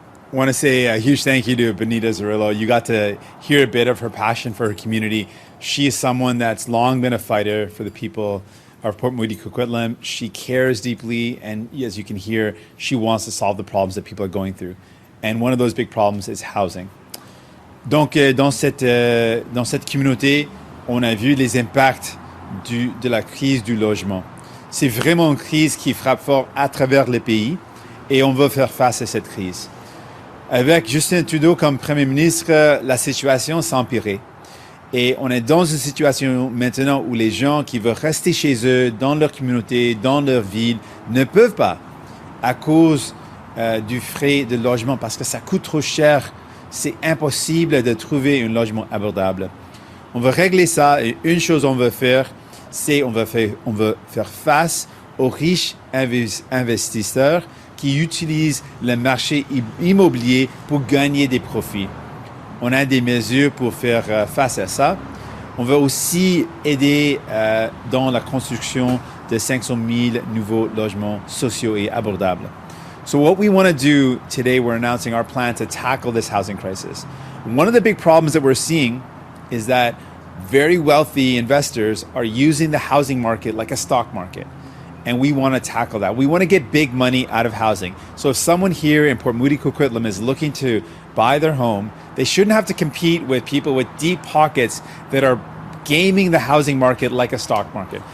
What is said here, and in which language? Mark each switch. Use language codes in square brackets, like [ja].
[en] I want to say a huge thank you to Benita Zarrillo. You got to hear a bit of her passion for her community. She is someone that's long been a fighter for the people of Port Moody Coquitlam. She cares deeply, and as you can hear, she wants to solve the problems that people are going through. And one of those big problems is housing. [fr] Donc, dans cette communauté, on a vu les impacts de la crise du logement. C'est vraiment une crise qui frappe fort à travers le pays et on veut faire face à cette crise. Avec Justin Trudeau comme Premier ministre, la situation s'est empirée. Et on est dans une situation maintenant où les gens qui veulent rester chez eux, dans leur communauté, dans leur ville, ne peuvent pas à cause du frais de logement parce que ça coûte trop cher. C'est impossible de trouver un logement abordable. On veut régler ça et une chose on veut faire, c'est on veut faire face aux riches investisseurs qui utilisent le marché immobilier pour gagner des profits. On a des mesures pour faire face à ça. On veut aussi aider dans la construction de 500 000 nouveaux logements sociaux et abordables. [en] So what we want to do today, we're announcing our plan to tackle this housing crisis. One of the big problems that we're seeing is that very wealthy investors are using the housing market like a stock market. And we want to tackle that. We want to get big money out of housing. So if someone here in Port Moody Coquitlam is looking to buy their home, they shouldn't have to compete with people with deep pockets that are gaming the housing market like a stock market.